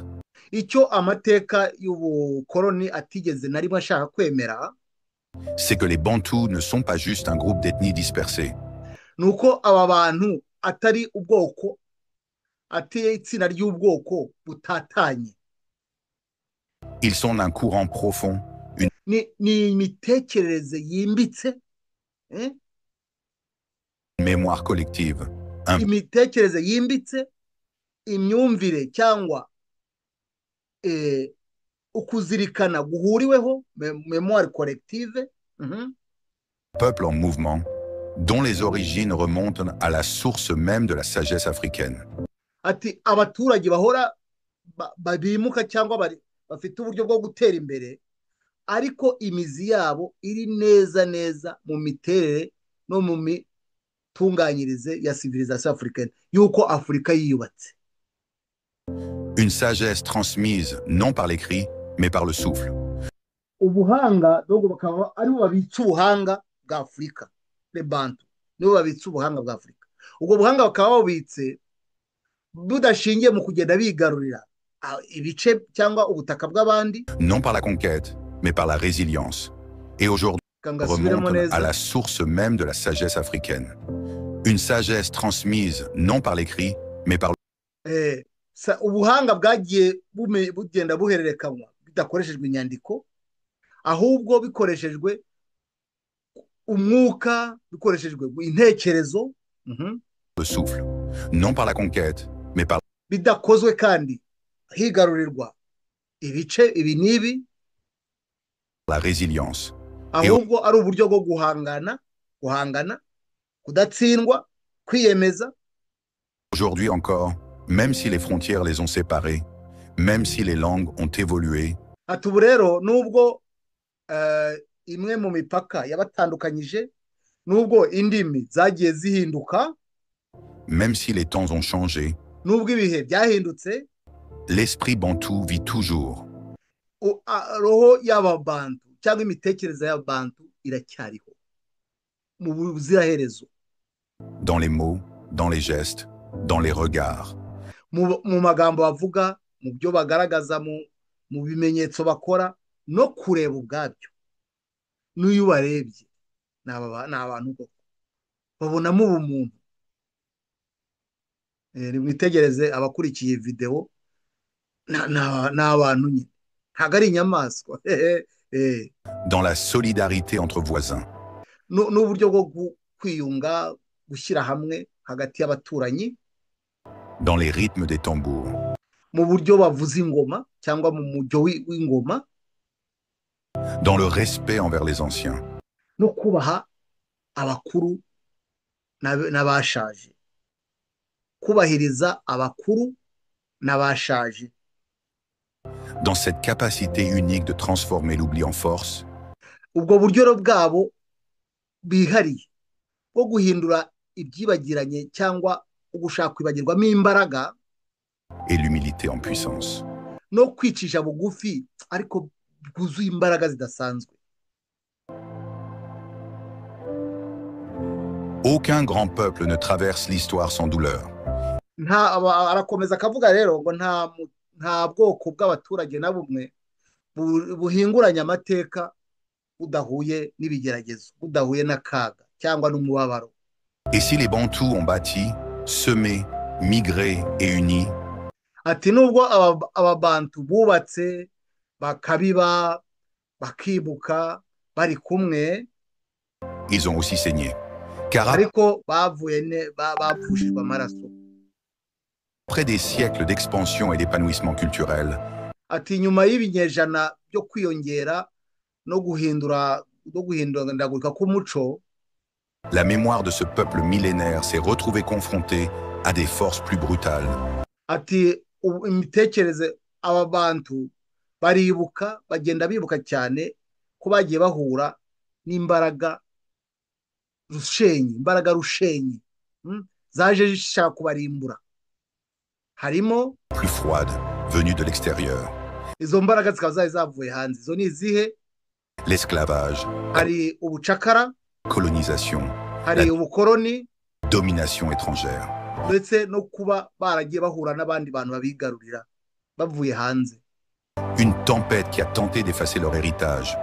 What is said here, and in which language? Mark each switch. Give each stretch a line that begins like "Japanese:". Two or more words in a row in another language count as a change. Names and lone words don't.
Kinyarwanda: Icyo amateka y'ubukoloni atigeze na rimwe ashaka kwemera.
French: C'est que les Bantous ne sont pas juste un groupe d'ethnies dispersées.
Kinyarwanda: Nuko aba bantu atari ubwoko, ateye itsinda ry'ubwoko butatanye.
French: Ils sont d'un courant profond.
Kinyarwanda: Ni imitekerereze yimbitse.
French: Une mémoire collective.
Kinyarwanda: Imitekerereze yimbitse, imyumvire cyangwa ukuzirikana guhuriweho,
French: mémoire collective. Peuple en mouvement, dont les origines remontent à la source même de la sagesse africaine.
Kinyarwanda: Ati abaturage bahora bimuka cyangwa bafite uburyo bwo gutera imbere, ariko imizi yabo iri neza neza mu miterere no mu mitunganyirize ya
French: civilisation africaine
Kinyarwanda: yuko Afurika yiyubatse.
French: Une sagesse transmise non par l'écrit mais par le souffle.
Kinyarwanda: Ubuhanga dogo bakaba ari bo babitsa ubuhanga bwa Afurika,
French: le Bantu
Kinyarwanda: nibo babitsa ubuhanga bwa Afurika. Ubwo buhanga bakaba babitse budashingiye mu kugenda bigarurira ibice cyangwa ubutaka bw'abandi.
French: Non par la conquête, mais par la résilience. Et aujourd'hui, remonte à la source même de la sagesse africaine. Une sagesse transmise non par l'écrit, mais par le...
Kinyarwanda: ubuhanga bwagiye bugenda buhererekanywa bidakoreshejwe inyandiko, ahubwo bikoreshejwe umwuka, bikoreshejwe intekerezo.
French: Le souffle. Non par la conquête, mais par...
Kinyarwanda: bidakozwe kandi higarurirwa ibice ibi n'ibi.
French: La résilience.
Kinyarwanda: Ahubwo ari uburyo bwo guhangana, kudatsindwa, kwiyemeza.
French: Aujourd'hui encore, même si les frontières les ont séparés, même si les langues ont évolué,
Kinyarwanda: ati ubu rero nubwo imwe mu mipaka yabatandukanyije, nubwo indimi zagiye zihinduka,
French: même si les temps ont changé,
Kinyarwanda: nubwo ibihe byahindutse,
French: l'esprit bantou vit toujours.
Kinyarwanda: Roho y'ababantu cyangwa imitekerereze y'abantu iracyariho mu buziraherezo. Dans les mots, dans les gestes, dans les regards. Mu magambo bavuga, mu byo bagaragaza, mu bimenyetso bakora, no kureba ubwabyo. N'uyu barebye ni abantu koko babonamo ubumuntu. Nimwitegereze abakurikiye video, ni abantu nyine, ntabwo ari inyamaswa.
French: Dans la solidarité entre voisins.
Kinyarwanda: N'uburyo bwo kwiyunga, gushyira hamwe hagati y'abaturanyi.
French: Dans les rythmes des tambours.
Kinyarwanda: Mu buryo bavuza ingoma cyangwa mu mujyo w'ingoma.
French: Dans le respect envers les anciens.
Kinyarwanda: No kubaha abakuru n'abashaje. Kubahiriza abakuru n'abashaje.
French: Dans cette capacité unique de transformer l'oubli en force.
Kinyarwanda: Ubwo buryo bwabo bihariye bwo guhindura ibyibagiranye cyangwa ugushaka kwibagirwamo imbaraga.
French: Et l'humilité en puissance.
Kinyarwanda: No kwicisha bugufi ariko bwuzuye imbaraga zidasanzwe.
French: Aucun grand peuple ne traverse l'histoire sans douleur.
Kinyarwanda: Arakomeza akavuga rero ngo nta bwoko bw'abaturage na bumwe buhinguranya amateka budahuye n'ibigeragezo, budahuye n'akaga cyangwa n'umubabaro.
French: Et si les Bantous ont bâti, semé, migré et uni,
Kinyarwanda: ati nubwo ababantu bubatse bakabiba bakibuka bari kumwe,
French: ils ont aussi saigné.
Kinyarwanda: Car ariko bapfushijwe amaraso.
French: Après des siècles d'expansion et d'épanouissement culturel,
Kinyarwanda: ati nyuma y'ibinyejana byo kwiyongera no guhindagurika k'umuco,
French: la mémoire de ce peuple millénaire s'est retrouvée confrontée à des forces plus brutales.
Kinyarwanda: Ati imitekerereze aba bantu baribuka, bagenda bibuka cyane ko bagiye bahura n'imbaraga rushenyi zaje zishaka kubarimbura. Harimo
French: plus froide venue de l'extérieur.
Kinyarwanda: Izo mbaraga zikaba zari zavuye hanze. Izo ni izihe? L'esclavage, hari ubucakara, colonisation, hari ubukoroni,
French: domination étrangère,
Kinyarwanda: ndetse no kuba baragiye bahura n'abandi bantu babigarurira bavuye hanze.
French: Une tempête qui a tenté d'effacer leur héritage.